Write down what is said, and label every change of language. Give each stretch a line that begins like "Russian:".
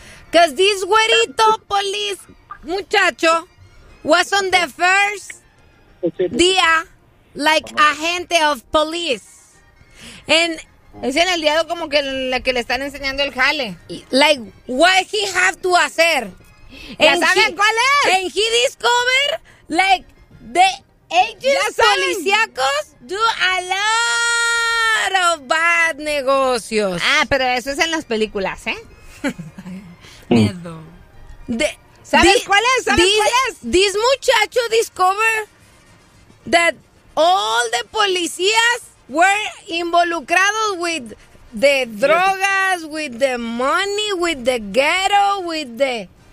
English: Because this
Spanish: güerito
English: police
Spanish: muchacho
English: was on the first
Spanish: día,
English: like
Spanish: agente
English: of police. And.
Spanish: Es en el diálogo como que la que le están enseñando el jale.
English: Like, what he have to
Spanish: hacer. ¿Ya saben cuál es?
English: And he discover, like, the agents
Spanish: policíacos
English: do a lot of bad
Spanish: negocios. Ah, pero eso es en las películas, ¿eh? Miedo. ¿Sabes cuál es?
English: This
Spanish: muchacho
English: discover that all the
Spanish: policías
English: were
Spanish: involucrados
English: with the
Spanish: drogas,
English: with the money, with the ghetto, with the...